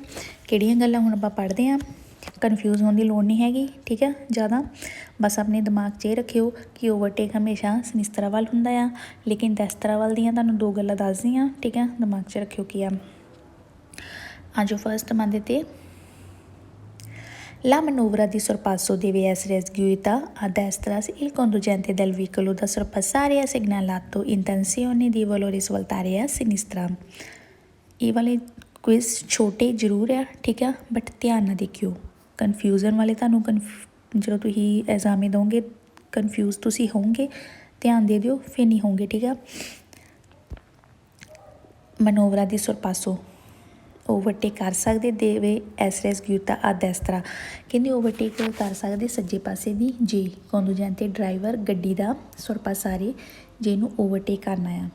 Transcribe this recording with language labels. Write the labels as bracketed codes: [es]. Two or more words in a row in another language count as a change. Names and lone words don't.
[pa] ਕਿਹੜੀਆਂ ਗੱਲਾਂ ਹੁਣ ਆਪਾਂ ਪੜ੍ਹਦੇ ਹਾਂ। ਕਨਫਿਊਜ਼ ਹੋਣ ਦੀ ਲੋੜ ਨਹੀਂ ਹੈਗੀ ਠੀਕ ਆ ਜ਼ਿਆਦਾ। ਬਸ ਆਪਣੇ ਦਿਮਾਗ 'ਚ ਇਹ ਰੱਖਿਓ ਕਿ ਓਵਰਟੇਕ ਹਮੇਸ਼ਾ ਸਿਨਿਸਤਰਾ ਵੱਲ ਹੁੰਦਾ ਆ, ਲੇਕਿਨ ਦੈਸਤਰਾ ਵੱਲ ਦੀਆਂ ਤੁਹਾਨੂੰ ਦੋ ਗੱਲਾਂ ਦੱਸਦੀ ਹਾਂ ਠੀਕ ਆ। ਦਿਮਾਗ 'ਚ ਰੱਖਿਓ ਕੀ ਆ। ਅੱਜ ਫਸਟ ਮੰਨਦੇ ਤੇ [it] La manovra di sorpasso deve essere eseguita a destra se il conducente del veicolo da sorpassare ha segnalato intenzione di voler svoltare a sinistra। [pa] ਇਹ ਵਾਲੇ ਕੁਇਜ਼ ਛੋਟੇ ਜ਼ਰੂਰ ਆ ਠੀਕ ਆ, ਬਟ ਧਿਆਨ ਨਾਲ ਦੇਖਿਓ। ਕਨਫਿਊਜ਼ਨ ਵਾਲੇ ਤੁਹਾਨੂੰ ਜਦੋਂ ਤੁਸੀਂ ਐਗਜ਼ਾਮ ਦੋਗੇ ਕਨਫਿਊਜ਼ ਤੁਸੀਂ ਹੋਵੋਗੇ, ਧਿਆਨ ਦੇ ਦਿਓ ਫਿਰ ਨਹੀਂ ਹੋਵੋਗੇ ਠੀਕ ਆ। [it] manovra di sorpasso [pa] ਓਵਰਟੇਕ ਕਰ ਸਕਦੇ [it] deve essere eseguita a destra, [pa] ਕਹਿੰਦੇ ਓਵਰਟੇਕ ਕਰ ਸਕਦੇ ਸੱਜੇ ਪਾਸੇ ਦੀ ਜੇ ਕੰਡੂਜੈਂਤੇ ਡਰਾਈਵਰ ਗੱਡੀ ਦਾ ਸਰਪਾਸਾਰੇ ਜੇ ਨੂੰ ਓਵਰਟੇਕ ਕਰਨਾ ਆ।